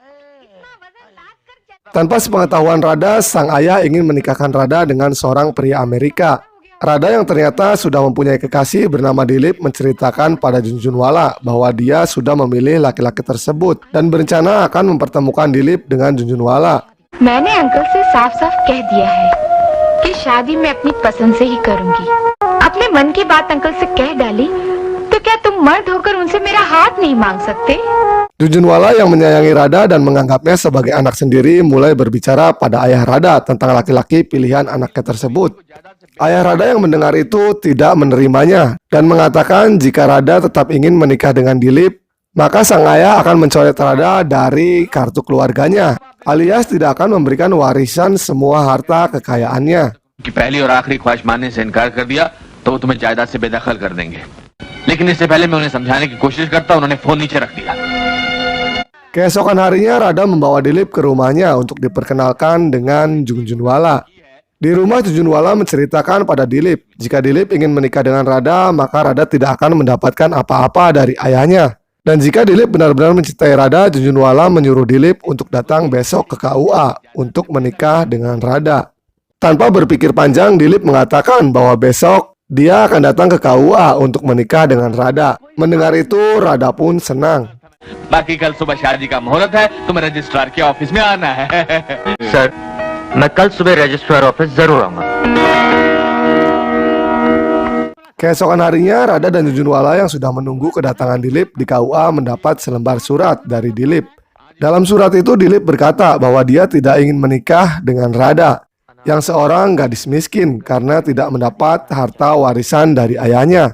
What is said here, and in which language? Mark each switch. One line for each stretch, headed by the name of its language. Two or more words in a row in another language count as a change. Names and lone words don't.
Indonesian: Tanpa sepengetahuan Radha, sang ayah ingin menikahkan Radha dengan seorang pria Amerika. Radha yang ternyata sudah mempunyai kekasih bernama Dilip menceritakan pada Junjunwala bahwa dia sudah memilih laki-laki tersebut dan berencana akan mempertemukan Dilip dengan Junjunwala.
Hindi: मैंने अंकल से साफ-साफ कह दिया है कि शादी मैं अपनी पसंद से ही करूंगी। अपने मन की बात अंकल से कह डाली, तो क्या तुम मर्द होकर उनसे मेरा हाथ नहीं मांग सकते?
Indonesian: Junjunwala yang menyayangi Radha dan menganggapnya sebagai anak sendiri mulai berbicara pada ayah Radha tentang laki-laki pilihan anaknya tersebut. Ayah Radha yang mendengar itu tidak menerimanya dan mengatakan jika Radha tetap ingin menikah dengan Dilip, maka sang ayah akan mencoret Radha dari kartu keluarganya, alias tidak akan memberikan warisan semua harta kekayaannya.
Hindi: कि पहली और आखिरी ख्वाहिश मानने से इनकार कर दिया तो वो तुम्हें जायदाद से बेदखल कर देंगे। लेकिन इससे पहले मैं उन्हें समझाने की कोशिश करता, उन्होंने फोन नीचे रख दिया।
Indonesian: Keesokan harinya Radha membawa Dilip ke rumahnya untuk diperkenalkan dengan Junjunwala. Di rumah, Junjunwala menceritakan pada Dilip jika Dilip ingin menikah dengan Radha, maka Radha tidak akan mendapatkan apa-apa dari ayahnya. Dan jika Dilip benar-benar mencintai Radha, Junjunwala menyuruh Dilip untuk datang besok ke KUA untuk menikah dengan Radha. Tanpa berpikir panjang, Dilip mengatakan bahwa besok dia akan datang ke KUA untuk menikah dengan Radha. Mendengar itu, Radha pun senang.
Hindi: बाकी कल सुबह शादी का मुहूर्त है, तुम्हें रजिस्ट्रार के ऑफिस में आना है। सर, मैं कल सुबह
English: registrar office
Hindi: जरूर आऊंगा.
Indonesian: Keesokan harinya, Radha dan Junjunwala yang sudah menunggu kedatangan Dilip di KUA mendapat selembar surat dari Dilip. Dalam surat itu, Dilip berkata bahwa dia tidak ingin menikah dengan Radha, yang seorang gadis miskin karena tidak mendapat harta warisan dari ayahnya.